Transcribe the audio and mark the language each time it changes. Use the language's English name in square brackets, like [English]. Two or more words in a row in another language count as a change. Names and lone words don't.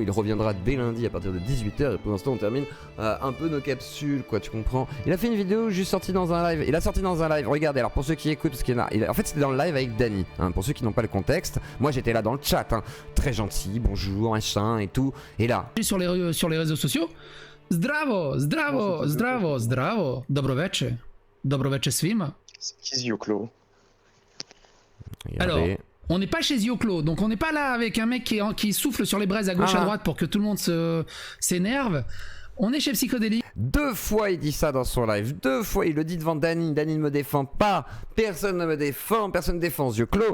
[French] Il reviendra dès lundi à partir de 18h. Et pour l'instant, on termine un peu nos capsules, quoi, tu comprends. Il a fait une vidéo juste sortie dans un live. Il a sorti dans un live. Regardez, alors pour ceux qui écoutent, parce qu'il y en a. En fait, c'était dans le live avec Dany. Hein, pour ceux qui n'ont pas le contexte, moi j'étais là dans le chat. Hein, très gentil, bonjour, machin et tout. Et là. Sur les réseaux sociaux. [Serbian] Zdravo, zdravo, zdravo, zdravo. Dobro večer. Dobro večer svima. [French] C'est qui Zioclo? Alors, on n'est pas chez Zioclo, donc on n'est pas là avec un mec qui souffle sur les braises à gauche à droite pour que tout le monde s'énerve. On est chez Psychodélique. 2 fois il dit ça dans son live, 2 fois il le dit devant Dany. Dany ne me défend pas, personne ne me défend, personne ne défend Zioclo.